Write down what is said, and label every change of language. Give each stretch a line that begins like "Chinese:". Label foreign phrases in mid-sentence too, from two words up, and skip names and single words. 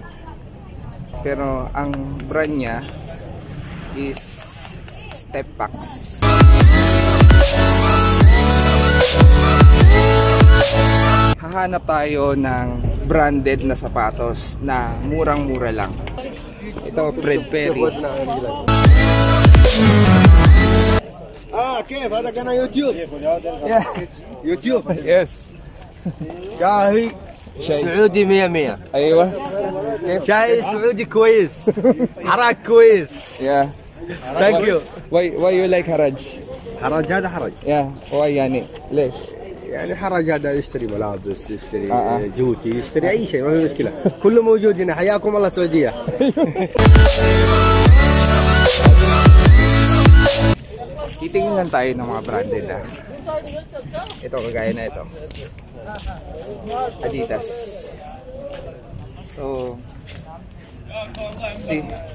Filipino: Pero ang brand niya is Stepbax. Hahanap tayo ng branded na sapatos na murang-mura lang. Ito, Fred Perry.
Arabic: كيف هذا قناة يوتيوب؟
English: Yeah.
Arabic: يوتيوب.
English: Yes.
Arabic: شاهي سعودي 100. أيوة. شاي سعودي كويس. حراك كويس.
English: Yeah. Thank you. Why you like Haraj?
Arabic: حراج هذا حراج.
English: Yeah. Why
Arabic: يعني؟ ليش؟ يعني حراج هذا يشتري ملابس، يشتري جوتي، يشتري أي شيء، ما في مشكلة. كله موجود هنا. حياكم الله سعودية.
Filipino: Titingin lang tayo ng mga branded na. Ito, kagaya na ito. Adidas.
English: So, see?